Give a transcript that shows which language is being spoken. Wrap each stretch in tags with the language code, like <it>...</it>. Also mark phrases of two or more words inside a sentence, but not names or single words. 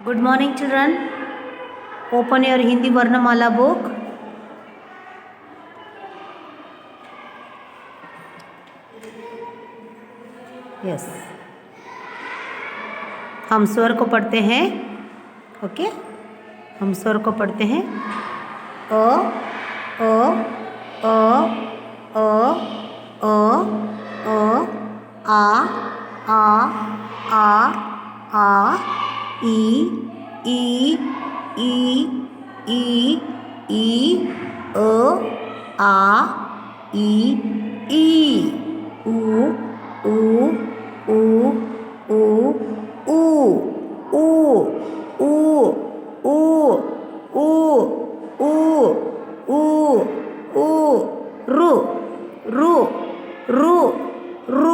<en>Good morning, children. Open your Hindi Varnamala book. Yes.</en> <hi>हम स्वर को पढ़ते हैं. ओके, हम स्वर को पढ़ते हैं. अ अ अ अ अ आ आ आ आ ई ई ई ई ई अ आ ई ई उ उ उ उ ऊ ऊ ऊ ऊ ऊ ऊ ऊ ऊ रु रु रु रु</hi>